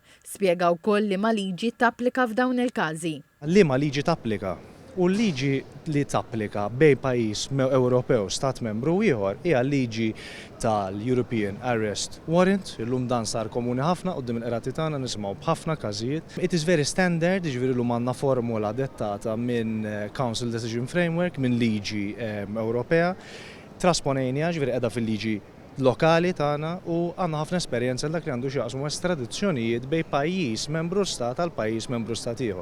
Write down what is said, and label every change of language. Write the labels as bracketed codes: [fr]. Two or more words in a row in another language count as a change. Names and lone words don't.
[mt] Spjega wkoll li ma liġi tapplika f'dawn il-każi. Liema liġi tapplika u l-liġi li tapplika bejn pajjiż Ewropew stat membru ieħor hija liġi tal-European Arrest Warrant, illum dan sar komuni ħafna quddiem il-qrati tagħna nisimgħu b'ħafna każijiet. [en] It is very standard, [mt] jiġifieri llum għandna formula dettata minn Council Decision Framework minn liġi Ewropea. Trasponejnija ġifieri qiegħda fil-liġi lokali tagħna u għandna ħafna esperjenza dak li għandu x'jaqsmu estradizzjonijiet bejn pajjiż membru stat għal pajjiż membru stat ieħor.